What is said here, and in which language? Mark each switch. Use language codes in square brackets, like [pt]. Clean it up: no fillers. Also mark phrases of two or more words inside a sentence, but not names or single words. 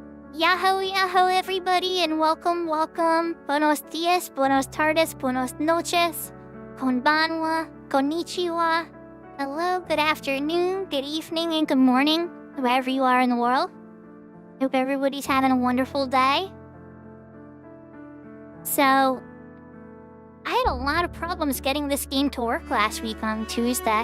[en] Yahoo, yahoo, everybody, and welcome, welcome. [es] Buenos dias, buenos tardes, buenos noches, konbanwa, konnichiwa. [en] Hello, good afternoon, good evening, and good morning, wherever you are in the world. Hope everybody's having a wonderful day. So, I had a lot of problems getting this game to work last week on Tuesday.